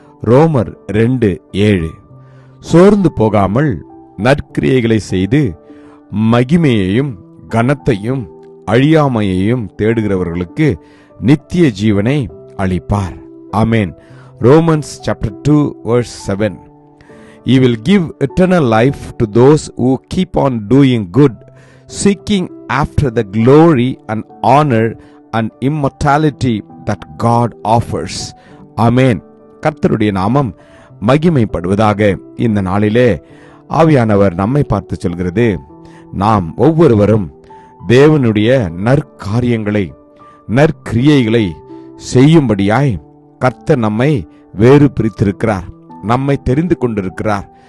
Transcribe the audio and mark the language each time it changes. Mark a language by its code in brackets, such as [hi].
[ta] ரோமர் 2:7 சோர்ந்து போகாமல் நற்கிரியைகளை செய்து மகிமையையும் கனத்தையும் அழியாமையையும் தேடுகிறவர்களுக்கு நித்திய ஜீவனை அளிப்பார். [en] ஆமென். Romans chapter 2 verse 7. He will give eternal life to those who keep on doing good, seeking after the glory and honor and immortality that God offers. [ta] Amen. கர்த்தருடைய நாமம் மகிமைப்படுவதாக. இந்த நாளிலே ஆவியானவர் நம்மை பார்த்து சொல்கிறது, நாம் ஒவ்வொருவரும் தேவனுடைய நற்காரியங்களை நற்கிரியைகளை செய்யும்படியாய் கர்த்தர் நம்மை வேறு பிரித்திருக்கிறார், நம்மை தெரிந்து கொண்டிருக்கிறார்.